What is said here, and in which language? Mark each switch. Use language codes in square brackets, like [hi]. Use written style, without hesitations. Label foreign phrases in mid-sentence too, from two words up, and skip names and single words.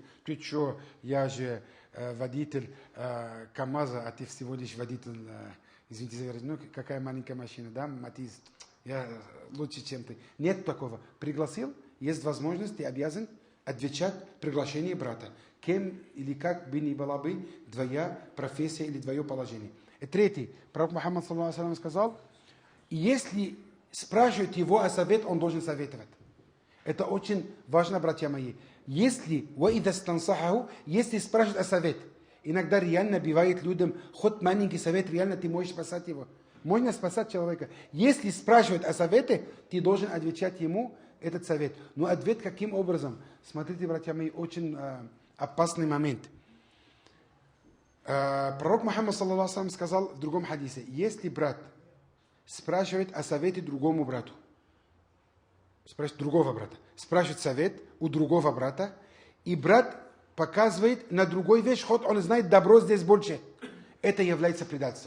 [ru] Ты что, я же водитель КамАЗа, а ты всего лишь водитель, извините за выражение, ну, какая маленькая машина, да, Матиз, я лучше, чем ты. Нет такого. Пригласил, есть возможность, ты обязан отвечать приглашение брата. Кем или как бы ни была бы твоя профессия или твое положение. И третий, пророк Мухаммад, [ar] صلى الله عليه وسلم, [ru] сказал, если спрашивают его о совет, он должен советовать. Это очень важно, братья мои. Если спрашивают о совет, иногда реально бывает людям, хоть маленький совет, реально ты можешь спасать его. Можно спасать человека. Если спрашивают о совете, ты должен отвечать ему этот совет. Но ответ каким образом? Смотрите, братья мои, очень опасный момент. Пророк Мухаммад, [ar] صلى الله عليه وسلم, [ru] сказал в другом хадисе, если брат спрашивает о совете другому брату, спрашивает другого брата, спрашивает совет у другого брата, и брат показывает на другой вещь, хоть он знает, добро здесь больше, это является предательством.